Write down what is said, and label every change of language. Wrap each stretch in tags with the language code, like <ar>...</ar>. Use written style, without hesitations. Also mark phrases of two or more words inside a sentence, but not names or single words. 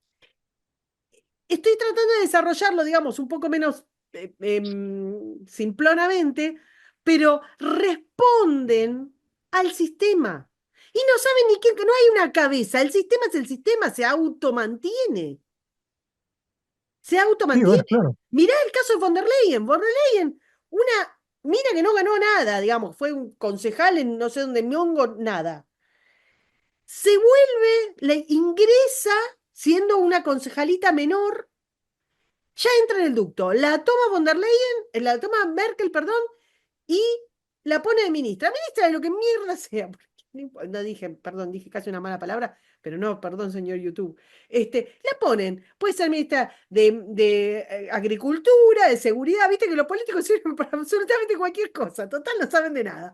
<es>Estoy tratando de desarrollarlo, digamos, un poco menos simplonamente, pero responden al sistema. Y no saben ni qué, no hay una cabeza, el sistema es el sistema, se automantiene. Se Sí, bueno, automantiene. claro. Mirá el caso de von der Leyen. Von der Leyen, mira que no ganó nada, digamos, fue un concejal en no sé dónde, Miongo, nada. Se vuelve, le ingresa siendo una concejalita menor, ya entra en el ducto, la toma von der Leyen, la toma Merkel, perdón, y la pone de ministra. Ministra de lo que mierda sea. No dije, perdón, dije casi una mala palabra, pero no, perdón, señor YouTube. La ponen, puede ser ministra de Agricultura, de Seguridad, viste que los políticos sirven para absolutamente cualquier cosa, total, no saben de nada.</es>